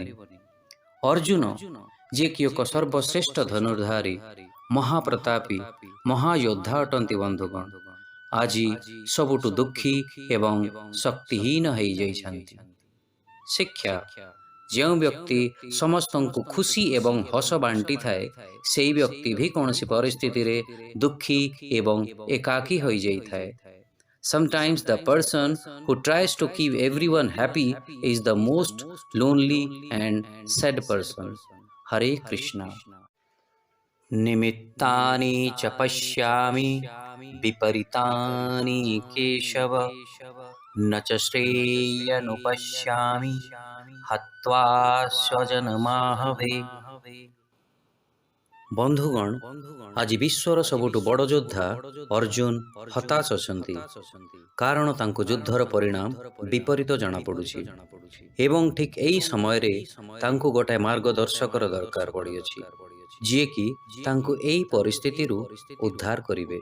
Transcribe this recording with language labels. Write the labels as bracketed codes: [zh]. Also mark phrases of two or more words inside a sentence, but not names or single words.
[or] ଅର୍ଜୁନ, ଯିଏକି ଏକ ସର୍ବଶ୍ରେଷ୍ଠ ଧନୁର୍ଧାରୀ, ମହାପ୍ରତାପୀ, ମହାଯୋଦ୍ଧା ଅଟନ୍ତି ବନ୍ଧୁଗଣ, ଆଜି ସବୁଠୁ ଦୁଃଖୀ ଏବଂ ଶକ୍ତିହୀନ ହୋଇଯାଇଛନ୍ତି। ଶିକ୍ଷା ଯେଉଁ ବ୍ୟକ୍ତି ସମସ୍ତଙ୍କୁ ଖୁସି ଏବଂ ହସ ବାଣ୍ଟିଥାଏ, ସେହି ବ୍ୟକ୍ତି ବି କୌଣସି ପରିସ୍ଥିତିରେ ଦୁଃଖୀ ଏବଂ ଏକାକୀ ହୋଇଯାଇଥାଏ। [en] Sometimes the person who tries to keep everyone happy is the most lonely and sad person. [sa] हरे कृष्ण. निमित्तानि च पश्यामि विपरीतानि केशव न च श्रेयनुपश्यामि हत्वा स्वजनमाहवे। [or] ବନ୍ଧୁଗଣ, ଆଜି ବିଶ୍ୱର ସବୁଠୁ ବଡ଼ ଯୋଦ୍ଧା ଅର୍ଜୁନ ହତାଶ ଅଛନ୍ତି, କାରଣ ତାଙ୍କୁ ଯୁଦ୍ଧର ପରିଣାମ ବିପରୀତ ଜଣାପଡ଼ୁଛି ଏବଂ ଠିକ୍ ଏହି ସମୟରେ ତାଙ୍କୁ ଗୋଟାଏ ମାର୍ଗଦର୍ଶକର ଦରକାର ପଡ଼ିଅଛି, ଯିଏକି ତାଙ୍କୁ ଏହି ପରିସ୍ଥିତିରୁ ଉଦ୍ଧାର କରିବେ।